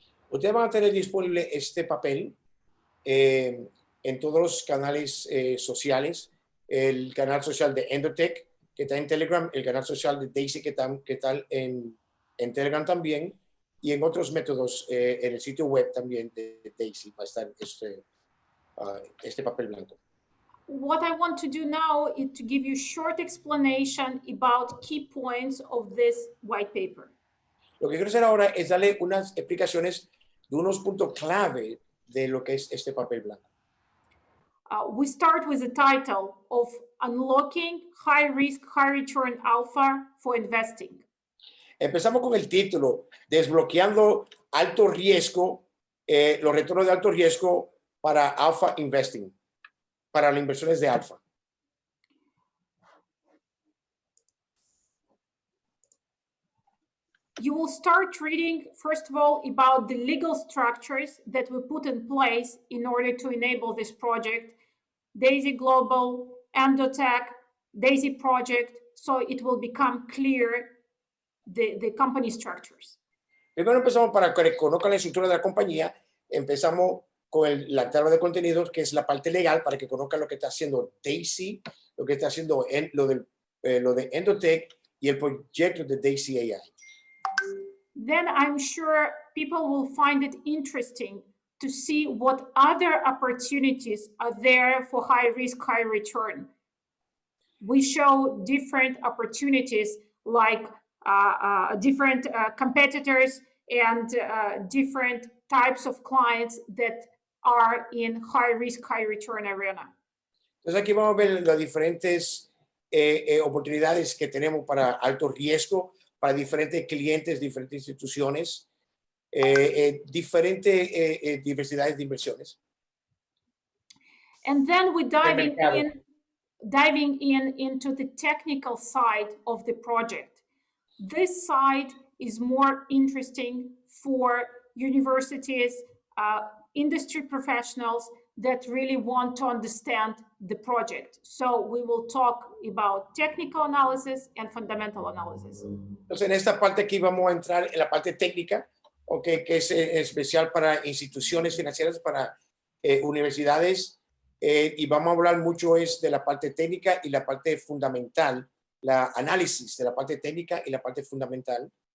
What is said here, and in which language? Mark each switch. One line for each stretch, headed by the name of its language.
Spanish: Ustedes van a tener disponible este papel en todos los canales sociales, el canal social de ENDOTECH, que está en Telegram, el canal social de Daisy, que está en Telegram también, y en otros métodos en el sitio web también de Daisy va a estar este papel blanco.
English: What I want to do now is to give you a short explanation about key points of this white paper.
Spanish: Lo que quiero hacer ahora es darle unas explicaciones de unos puntos clave de lo que es este papel blanco.
English: We start with the title of Unlocking High Risk, High Return Alpha for Investing.
Spanish: Empezamos con el título, Desbloqueando alto riesgo, los retornos de alto riesgo para Alpha Investing, para las inversiones de alfa.
English: You will start reading, first of all, about the legal structures that we put in place in order to enable this project, Daisy Global, ENDOTECH, Daisy Project, so it will become clear the company structures.
Spanish: Primero empezamos para que conozcan la estructura de la compañía, empezamos con la tabla de contenidos, que es la parte legal, para que conozcan lo que está haciendo Daisy, lo que está haciendo lo de ENDOTECH y el proyecto de Daisy AI.
English: Then I'm sure people will find it interesting to see what other opportunities are there for high risk, high return. We show different opportunities like different competitors and different types of clients that are in high risk, high return arena.
Spanish: Entonces aquí vamos a ver las diferentes oportunidades que tenemos para alto riesgo, para diferentes clientes, diferentes instituciones, diferentes diversidades de inversiones.
English: And then we're diving into the technical side of the project. This side is more interesting for universities, industry professionals that really want to understand the project. So we will talk about technical analysis and fundamental analysis.
Spanish: Entonces, en esta parte aquí vamos a entrar en la parte técnica, okay, que es especial para instituciones financieras, para universidades, y vamos a hablar mucho de la parte técnica y la parte fundamental, la análisis de la parte técnica y la parte fundamental.